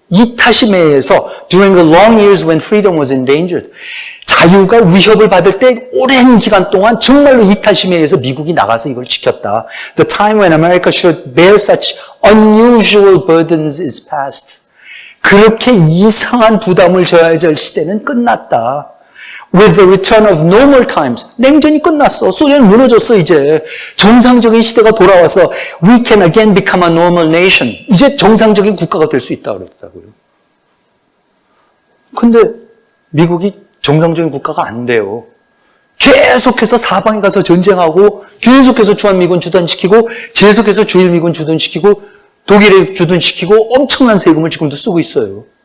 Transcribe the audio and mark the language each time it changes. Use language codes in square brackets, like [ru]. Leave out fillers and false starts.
[ko] 이 탓임에 의해서 [en] during the long years when freedom was endangered, [ko] 자유가 위협을 받을 때 오랜 기간 동안 정말로 이 탓임에 의해서 미국이 나가서 이걸 지켰다. [en] The time when America should bear such unusual burdens is past. [ko] 그렇게 이상한 부담을 져야 할 시대는 끝났다. [en] With the return of normal times. [ko] 냉전이 끝났어. 소련이 무너졌어, 이제. 정상적인 시대가 돌아와서 [en] we can again become a normal nation. [ko] 이제 정상적인 국가가 될 수 있다고 그랬다고요. 근데 미국이 정상적인 국가가 안 돼요. 계속해서 사방에 가서 전쟁하고 계속해서 주한미군 주둔시키고 계속해서 주일미군 주둔시키고 독일에 주둔시키고 엄청난 세금을 지금도 쓰고 있어요.